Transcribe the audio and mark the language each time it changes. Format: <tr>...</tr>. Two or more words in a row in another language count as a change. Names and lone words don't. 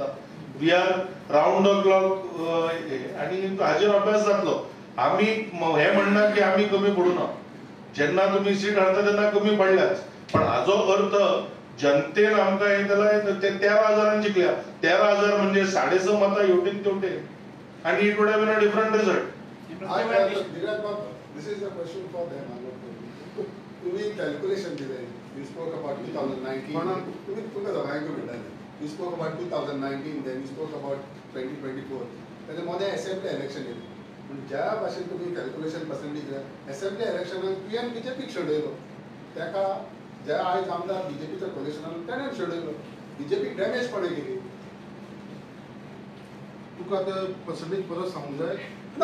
<en>We are round the clock</en> <kok>आणि हाजेर अभ्यास जातलो. आमी हे म्हणना की आमी कमी पडू ना. जेन्ना तुम्ही सीट हाडटा तेन्ना कमी पडल्याच, पण हाजो अर्थ जनतेन आमकां हे केलां ते 13,000 जिखल्या. 13,000 म्हणजे 6.5 मतां हेवटेन तेवटेन.</kok> <en>आणि it would have been a different result. This is a question for them.</en> <kok>तुम्ही कॅल्क्युलेशन दिले.</kok> <en>You spoke about 2019.</en> <kok>तुम्ही तुमकां दोगांयकूय म्हणटाले.</kok> <en>You spoke about 2019, then you spoke about 2024.</en> <kok>तेन्ना मोदें</kok> <en>assembly election</en> <kok>येयलें. पूण ज्या भाशेन तुमी</kok> <en>calculation percentage</en> <kok>दिलें, असेंब्ली इलेक्शनाक तुवें बीजेपीक शेडयलो. ताका जे आयज आमदार बीजेपीच्या कोलिशनान ताणें शेडयलो. बीजेपीक डॅमेज कोणें केली? तुका आतां पर्सेंटेज परत सांगूंक जाय ना.</kok>